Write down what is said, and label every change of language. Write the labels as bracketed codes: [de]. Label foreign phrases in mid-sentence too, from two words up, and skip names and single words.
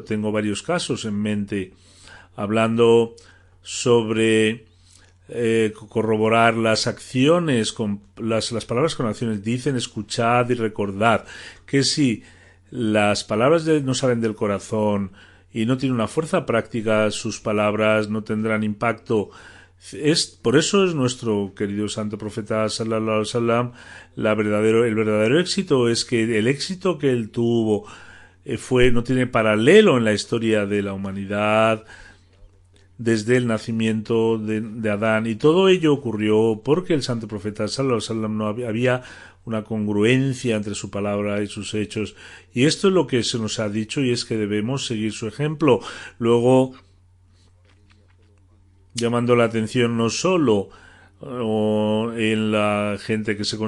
[es] Tengo varios casos en mente, hablando sobre corroborar las acciones con las palabras con acciones. Dicen: escuchad y recordad. Que si las palabras no salen del corazón y no tienen una fuerza práctica, sus palabras no tendrán impacto. Por eso es nuestro querido santo profeta [ar] صلى الله عليه وسلم, [es] el verdadero éxito es que el éxito que él tuvo no tiene paralelo en la historia de la humanidad desde el nacimiento de Adán, y todo ello ocurrió porque el santo profeta [ar] صلى الله عليه وسلم [es] no había una congruencia entre su palabra y sus hechos, y esto es lo que se nos ha dicho, y es que debemos seguir su ejemplo. Luego, llamando la atención no solo en la gente que se